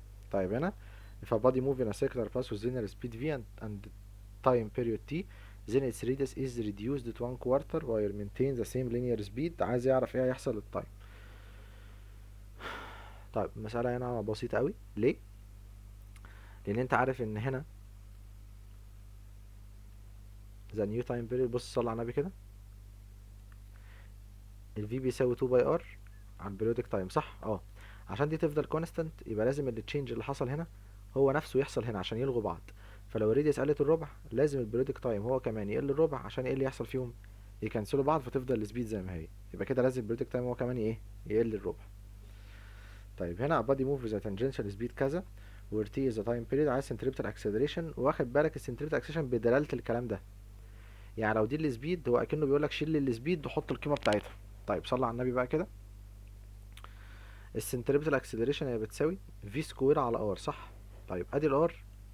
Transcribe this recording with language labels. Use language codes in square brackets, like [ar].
[ar] طيب هنا [en] if a body move in a circular path with linear speed v and time period t then its radius is reduced to 1/4 while maintain the same linear speed. [ar] عايز يعرف ايه هيحصل للتايم. طيب المسألة هنا بسيطة قوي. ليه؟ لأن أنت عارف إن هنا [en] the new time period، [ar] بص صلي على النبي كده، ال v بيساوي 2 باي r على البريودك تايم، صح؟ اه. عشان دي تفضل كونستانت يبقى لازم التشينج اللي حصل هنا هو نفسه يحصل هنا عشان يلغوا بعض. فلو الراديوس قلت الربع لازم البريودك تايم هو كمان يقل الربع عشان ايه اللي يحصل فيهم؟ يكنسلوا بعض فتفضل السبيد زي ما هي. يبقى كده لازم البريودك تايم هو كمان ايه؟ يقل الربع. طيب هنا [en] body move with a tangential speed [ar] كذا [en] where t is the time period. [ar] عايز centripetal acceleration، واخد بالك السنتريبتال acceleration بدلالة الكلام ده. يعني لو دي السبيد هو اكنه بيقول لك شيل لي السبيد وحط القيمة بتاعتها. طيب صلى على النبي بقى كده. السنتريبتال اكسلريشن هي بتساوي في سكوير على ار، صح؟ طيب ادي الار.